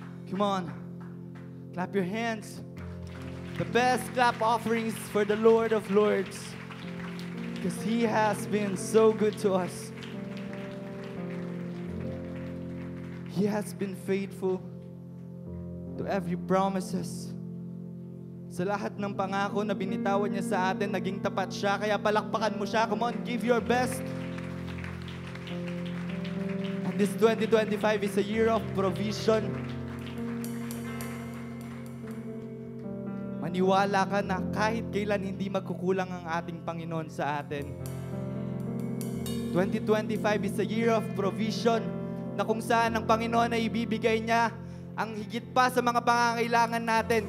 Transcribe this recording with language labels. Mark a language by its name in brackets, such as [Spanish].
[English] Come on, clap your hands. The best clap offerings for the Lord of Lords, because He has been so good to us. He has been faithful to every promises. [Filipino] Sa lahat ng pangako na binitawan niya sa atin, naging tapat siya. Kaya palakpakan mo siya. [English] Come on, give your best. And this 2025 is a year of provision. [Filipino] Maniwala ka na kahit kailan hindi magkukulang ang ating Panginoon sa atin. [English] 2025 is a year of provision, [Filipino] na kung saan ang Panginoon ay ibibigay niya ang higit pa sa mga pangangailangan natin.